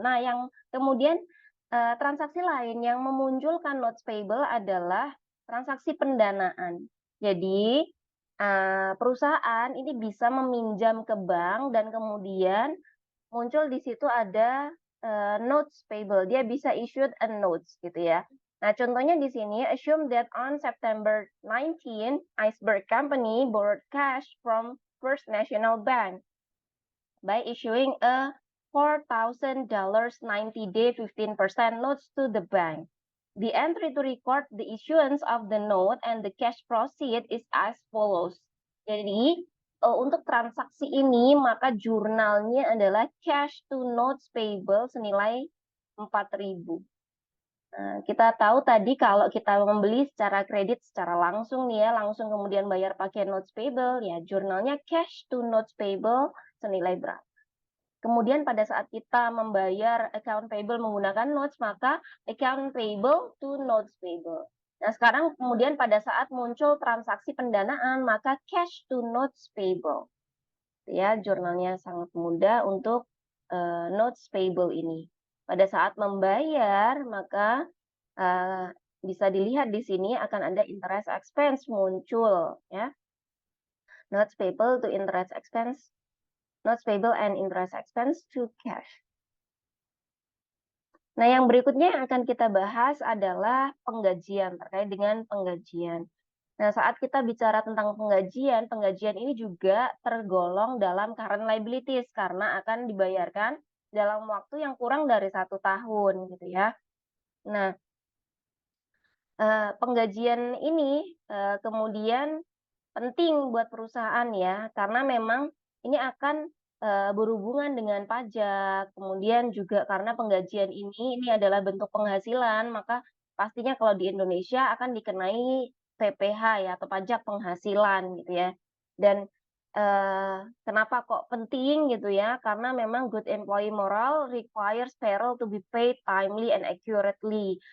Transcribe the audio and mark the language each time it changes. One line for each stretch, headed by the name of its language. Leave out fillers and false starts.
Indonesian: Nah, yang kemudian transaksi lain yang memunculkan notes payable adalah transaksi pendanaan. Jadi perusahaan ini bisa meminjam ke bank dan kemudian muncul di situ ada notes payable. Dia bisa
English: issued a notes
Indonesian: gitu ya.
English: Nah, contohnya di sini, assume that on September 19, Iceberg Company borrowed cash from First National Bank by issuing a $4,000 90-day 15% notes to the bank. The entry to record the issuance of the note and the cash proceed is as follows.
Indonesian: Jadi, untuk transaksi ini, maka jurnalnya adalah cash to notes payable senilai 4.000. Nah, kita tahu tadi kalau kita membeli secara kredit secara langsung nih ya, langsung kemudian bayar pakai notes payable, ya jurnalnya cash to notes payable senilai berapa. Kemudian pada saat kita membayar account payable menggunakan notes, maka account payable to notes payable. Nah, sekarang kemudian pada saat muncul transaksi pendanaan, maka cash to notes payable. Ya, jurnalnya sangat mudah untuk notes payable ini. Pada saat membayar, maka bisa dilihat di sini akan ada interest expense muncul, ya.
English: Notes payable to interest expense, notes payable and interest expense to cash.
Indonesian: Nah, yang berikutnya yang akan kita bahas adalah penggajian, terkait dengan penggajian. Nah, saat kita bicara tentang penggajian, penggajian ini juga tergolong dalam current liabilities karena akan dibayarkan dalam waktu yang kurang dari 1 tahun, gitu ya. Nah, penggajian ini kemudian penting buat perusahaan ya, karena memang ini akan berhubungan dengan pajak, kemudian juga karena penggajian ini adalah bentuk penghasilan, maka pastinya kalau di Indonesia akan dikenai PPh ya, atau pajak penghasilan gitu ya. Dan Kenapa kok penting gitu ya, karena memang
English: good employee moral requires payroll to be paid timely and accurately.